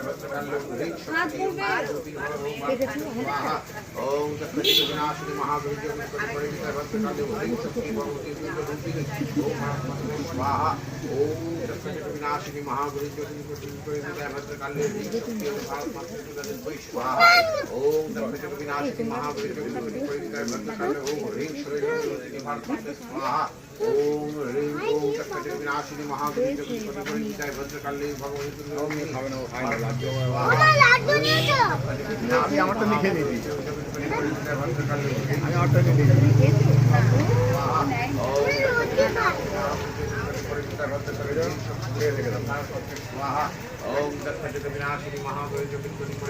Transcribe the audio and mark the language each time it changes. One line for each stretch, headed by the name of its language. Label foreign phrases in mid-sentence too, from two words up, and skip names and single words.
Sanskrit: भद्रकाली ओम ह्रीं शक्ति ओम रूपिणी स्वाहा ओम दक्ष जग विनाशिनी महागुरु जोगिनी कोटि परिवृताय भद्रकाली ओम ह्रीं शक्ति भगवती दुर्गे रूपिणी ओम भारत मात्र स्वाहा ओम दक्ष जग विनाशिनी महागुरु जोगिनी कोटि परिवृताय भद्रकाली ओम ह्रीं शक्ति ओम भारत मात्र स्वाहा ओम दक्ष जग विनाशिनी महागुरु जोगिनी कोटि परिवृताय भद्रकाली ओम ह्रीं शक्ति भारत मात्र स्वाहा ओम ह्रीं ओम दक्ष जग विनाशिनी महागुरु जोगिनी कोटि परिवृताय भद्रकाली भगवती दुर्गे
Bangla: আমি আমারটা লিখে নিয়েছি, আমি আমারটা লিখে নিয়েছি।
Sanskrit: ओम दक्ष जग विनाशिनी महागुरु जोगिनी कोटि